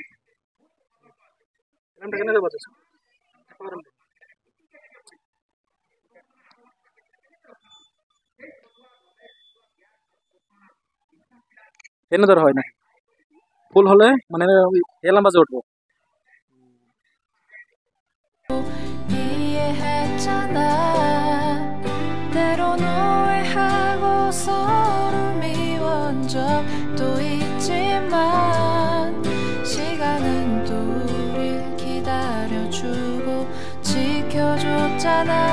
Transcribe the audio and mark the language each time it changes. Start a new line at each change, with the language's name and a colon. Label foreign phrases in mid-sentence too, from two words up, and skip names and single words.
Bangla: এলার্মটা কেন বাজছে কেন ধর হয় না ফুল হলে মানে এলার্ম বাজে উঠবো
Korean: 이해했잖아 때론 오해하고 서로 미워한 적도 있지만 시간은 또 우릴 기다려주고 지켜줬잖아